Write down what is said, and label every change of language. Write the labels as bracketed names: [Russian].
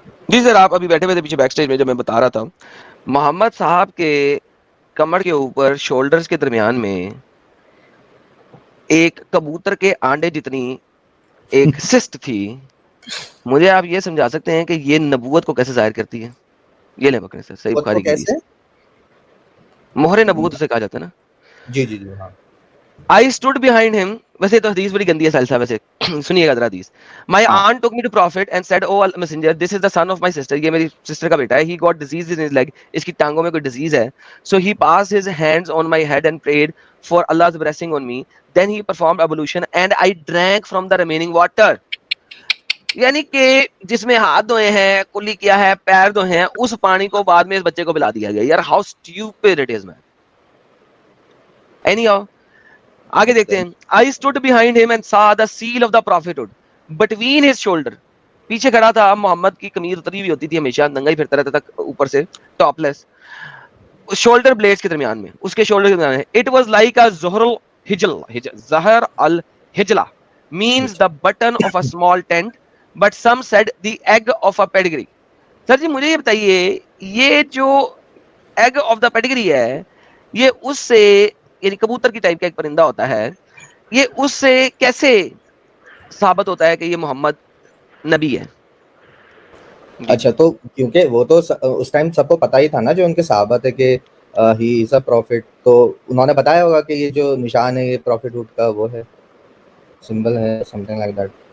[Hindi] जी sir, आप अभी बैठे हुए थे पीछे बैक स्टेज में, जब मैं बता रहा था, मोहम्मद साहब के कमर के ऊपर शोल्डर्स के दरमियान में एक कबूतर के आंडे जितनी एक सिस्ट थी। मुझे आप ये समझा सकते हैं कि ये नबूवत को कैसे जाहिर करती है? ये ले पकड़े सर, सही खुद को बुखारी की हदीस, कैसे? मोहरे नबूवत उसे कहा जाता है ना। जी जी जी हाँ। [English] I stood behind him. [Hindi] वैसे तो हदीस बड़ी गंदी है साहिल साहब, वैसे सुनिएगा जरा हदीस। [English] My [Hindi] हाँ [English] aunt took me to prophet and said, "Oh messenger, this is the son of my sister." [Hindi] ये मेरी सिस्टर का बेटा है। [English] He got disease in his leg. [Hindi] इसकी टांगों में कोई डिजीज है। [English] So he passed his hands on my head and prayed for Allah's blessing on me. Then he performed ablution and I drank from the remaining water. [Hindi] यानी कि जिसमें हाथ धोए हैं, कुल्ली किया है, पैर धोए हैं, उस पानी को बाद में इस बच्चे को पिला दिया गया। [English] यार how stupid it is man. Anyhow, [Hindi] आगे देखते हैं। [English] I stood behind him and saw the seal of the prophethood between his shoulder. [Hindi] पीछे खड़ा था, मोहम्मद की कमीज उतरी हुई होती थी हमेशा, नंगा ही फिरता रहता था ऊपर से, टॉपलेस, शोल्डर ब्लेड्स के दरमियान में, उसके शोल्डर के दरमियान में। [English] It was like a [Arabic] ज़हरुल हिजल, ज़हर अल हिजला [English] means the button of a small tent, but some said the egg of a pedigree. [Hindi] Sir जी मुझे ये बताइए, ये जो एग ऑफ द पेडिग्री है, ये उससे, यानी कबूतर की टाइप का एक परिंदा होता है, ये उससे कैसे साबित होता है कि ये मोहम्मद नबी है? अच्छा, तो क्योंकि वो तो उस टाइम सबको पता ही था ना, जो उनके सहाबा थे कि [English] he is a prophet, [Hindi] तो उन्होंने बताया होगा कि ये जो निशान है ये प्रॉफिटहुड का वो है, सिंबल है, [English] Something like that.